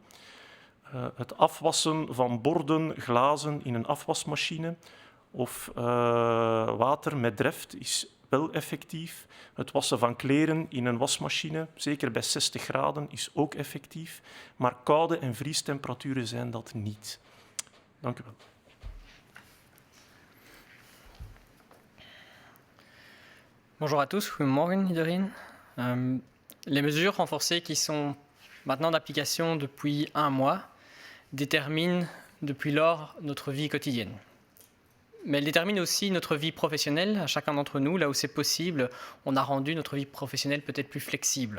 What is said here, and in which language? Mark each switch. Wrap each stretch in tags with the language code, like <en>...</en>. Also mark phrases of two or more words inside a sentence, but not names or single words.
<nl>Het afwassen van borden, glazen in een afwasmachine of water met dreft is wel effectief. Het wassen van kleren in een wasmachine, zeker bij 60 graden, is ook effectief. Maar koude en vriestemperaturen zijn dat niet. Dank u wel.</nl> <fr>Bonjour à tous,</fr> <nl>goedemorgen iedereen.</nl> <fr>Les mesures renforcées qui sont maintenant d'application depuis 1 mois déterminent depuis lors notre vie quotidienne. mais elle détermine aussi notre vie professionnelle à chacun d'entre nous. Là où c'est possible, on a rendu notre vie professionnelle peut-être plus flexible.</fr>